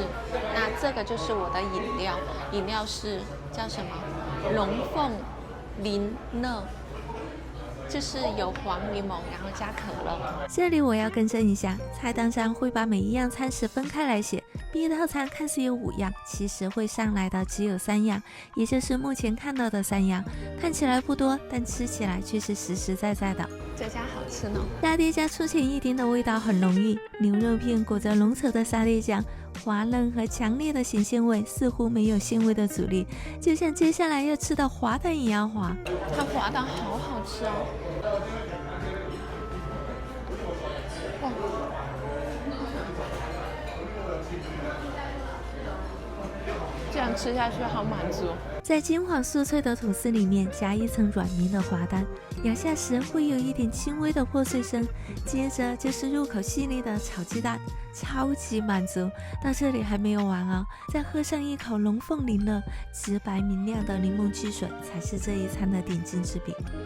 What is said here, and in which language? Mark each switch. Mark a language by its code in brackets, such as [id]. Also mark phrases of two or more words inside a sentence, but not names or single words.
[zh] 那這個就是我的飲料，飲料是叫什麼？龍鳳林樂。就是有黃檸檬，然後加可樂。這裡我要更正一下，菜單上會把每一樣餐食分開來寫。B 套餐看似有5樣，其實會上來的只有3樣，也就是目前看到的3樣。看起來不多，但吃起來卻是實實在在的。這家好吃呢。沙爹加出前一丁的味道很濃郁，牛肉片裹着濃稠的沙爹醬，滑嫩和強烈的鹹鮮味似乎沒有鮮味的阻力，就像接下來要吃的滑蛋一樣滑。它滑蛋好好吃哦。這吃下去好滿足。在金黃酥脆的吐司裡面加一層軟綿的滑蛋，咬下時會有一點輕微的破碎聲，接着就是入口細膩的炒雞蛋，超級滿足。到這裡還沒有完哦，再喝上一口龍鳳林樂直白明亮的檸檬汽水，才是這一餐的點睛之筆。